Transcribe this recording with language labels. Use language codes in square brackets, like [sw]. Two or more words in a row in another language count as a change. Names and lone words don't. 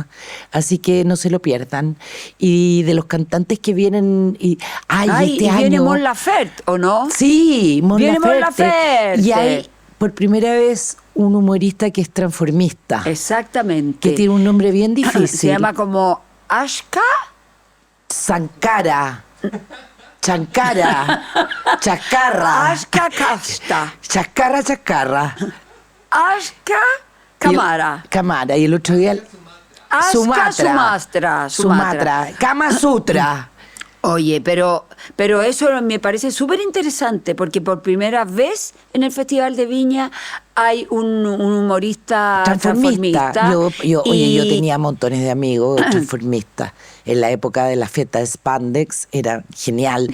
[es] Así que no se lo pierdan. Y de los cantantes que vienen. Ay, este y viene año. Mon Laferte, ¿o no? Sí, Mon Viene Mon Laferte. Laferte. Y hay por primera vez un humorista que es transformista. Exactamente. Que tiene un nombre bien difícil. Se llama como Ashka. Sankara. Chankara. Chacarra. Ashka Kasta. Chacarra, chacarra. Ashka Kamara. Camara. Y el otro día. Ashka Sumatra. Sumatra. Kama Sutra. Oye, pero eso me parece súper interesante porque por primera vez en el Festival de Viña hay un humorista transformista. Oye, yo tenía montones de amigos transformistas. En la época de la fiesta de Spandex era genial.